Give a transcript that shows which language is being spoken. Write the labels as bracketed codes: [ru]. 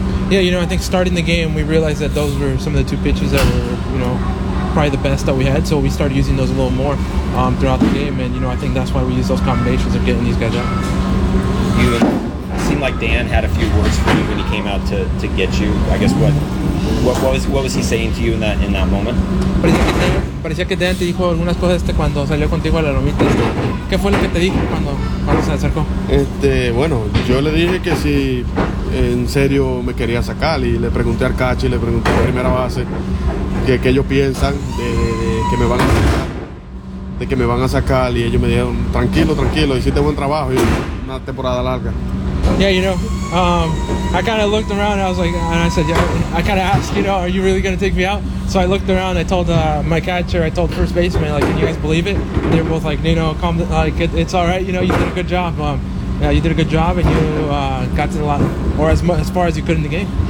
[en] Yeah, you know, I think starting the game we realized that those were some of the two pitches that were, you know, probably the best that we had, so we started using those a little more throughout the game, and you know, I think that's why we use those combinations of getting these guys out. You seemed like Dan had a few words for you when he came out to get you. I guess what was he saying to you in that moment? [es] Parecía que Dan te dijo algunas cosas cuando salió contigo a la lomita. ¿Qué fue lo que te dijo cuando se acercó? Bueno, yo le dije que si en serio me quería sacar, y le pregunté al catcher, le pregunté a primera base qué ellos piensan de que me van a sacar, y ellos me dijeron tranquilo, hiciste buen trabajo y una temporada larga. [en] Yeah, you know, I kind of looked around, and I was like, and I said, yeah, I kind of asked, you know, are you really going to take me out? So I looked around, I told my catcher, I told first baseman, like, can you guys believe it? They were both like, you know, calm, like, it's all right, you know, you did a good job. Yeah, you did a good job, and you got to the lot, or as far as you could in the game.